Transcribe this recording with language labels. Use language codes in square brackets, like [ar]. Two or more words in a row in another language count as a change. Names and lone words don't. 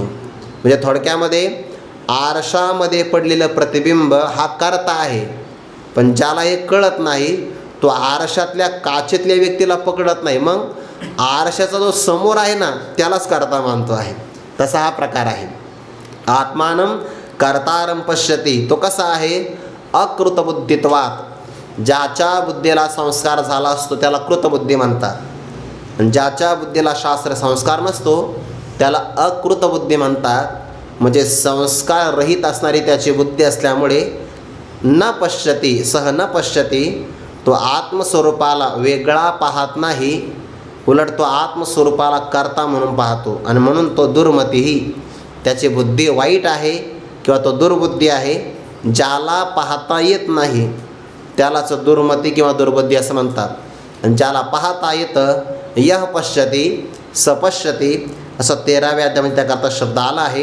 [mr] म्हणजे थोडक्यामध्ये आरशामध्ये पडलेलं प्रतिबिंब हा कर्ता आहे, पण ज्याला हे कळत नाही तो आरशातल्या काचेतल्या व्यक्तीला पकडत नाही, मग आरशाचा जो समोर आहे ना त्यालाच कर्ता मानतो आहे. तसा हा प्रकार आहे. [sa] आत्मानं कर्तारं पश्यती, [mr] तो कसा आहे? [sa] अकृतबुद्धित्वात्. [mr] ज्याच्या बुद्धीला संस्कार झाला असतो त्याला कृतबुद्धी म्हणतात, आणि ज्याच्या बुद्धीला शास्त्र संस्कार नसतो त्याला अकृतबुद्धी म्हणतात. म्हणजे संस्कार रहित असणारी त्याची बुद्धी असल्यामुळे [sa] न पश्यती, न पश्यती, [mr] तो आत्मस्वरूपाला वेगळा पाहत नाही, उलट तो आत्मस्वरूपाला कर्ता म्हणून पाहतो, आणि म्हणून तो दुर्मतीही, त्याची बुद्धी वाईट आहे किंवा तो दुर्बुद्धी आहे. ज्याला पाहता येत नाही त्यालाच दुर्मती किंवा दुर्बुद्धी असं म्हणतात, आणि ज्याला पाहता येतं, [sa] यह पश्यती सपश्यती, [mr] असं 13व्या अध्यायामध्ये त्याकरता शब्द आला आहे.